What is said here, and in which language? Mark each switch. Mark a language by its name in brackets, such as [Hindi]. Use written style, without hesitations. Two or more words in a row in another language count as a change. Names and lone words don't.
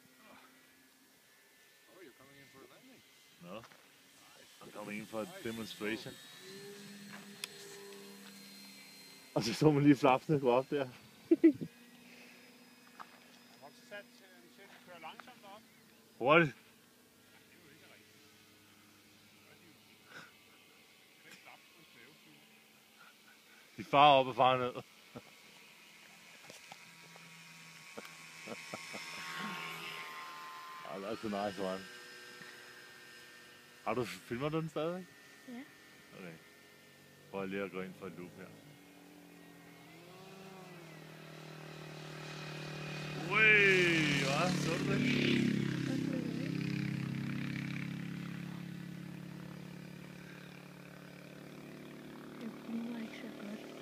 [English] Oh, you're coming in for a landing. No. I'm coming in for a demonstration. [Danish] Og så man lige flapsene gå op der. Har du sat til at køre langsomt op? Hurtigt. Det er jo ikke rigtigt. Det er ikke klappe på en svæveflyver. De farer op og farer ned. [English] That's a nice one. [Danish] Filmer du den stadig? Ja. Okay. Prøv lige at gå ind for et loop her. Ui, hvad? Så du det? Det flyver ikke så godt.